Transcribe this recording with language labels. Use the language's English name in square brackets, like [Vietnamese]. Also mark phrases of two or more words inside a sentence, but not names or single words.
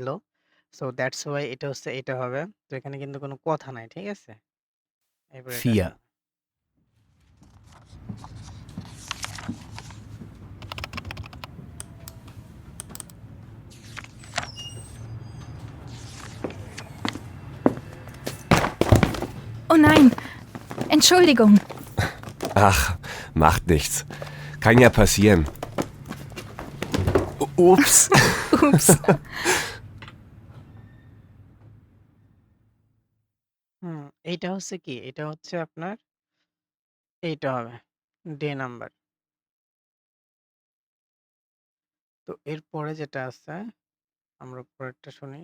[English] So that's why [Bangla] এটা হচ্ছে এটা হবে। তো এখানে কিন্তু কোনো কথা নাই, ঠিক আছে? এরপর এটা 4. শুনুন। [German] Oh nein, Entschuldigung. Ach, macht nichts. Kann ja passieren. Ups. Ups. [Bangla] হুম, এইটা হচ্ছে কি? এটা হচ্ছে আপনার এইটা হবে। [English] D number. [Bangla] তো এরপরে যেটা আছে আমরা পরেরটা শুনি।